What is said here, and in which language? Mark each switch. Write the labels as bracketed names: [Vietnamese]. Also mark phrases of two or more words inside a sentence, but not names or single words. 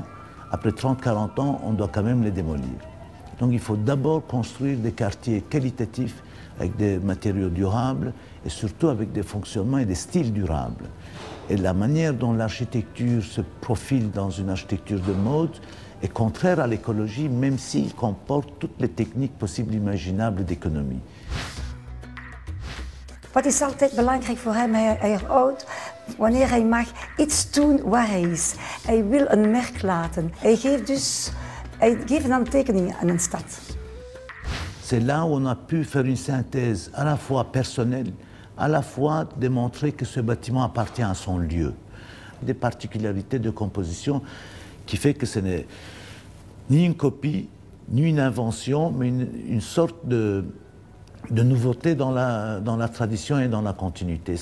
[French] Après 30-40 ans, on doit quand même les démolir. Donc il faut d'abord construire des quartiers qualitatifs avec des matériaux durables et surtout avec des fonctionnements et des styles durables. Et la manière dont l'architecture se profile dans une architecture de mode est contraire à l'écologie, même s'il comporte toutes les techniques possibles et imaginables d'économie. [Dutch] Wat is altijd belangrijk voor hem? Hij houdt, wanneer hij mag, iets doen waar hij is. Hij wil een merk laten. Hij geeft een handtekening aan een stad. [French] C'est là où on a pu faire une synthèse à la fois personnelle, à la fois démontrer que ce bâtiment appartient à son lieu. Des particularités de composition qui fait que ce n'est ni une copie, ni une invention, mais une sorte de nouveauté dans la tradition et dans la continuité.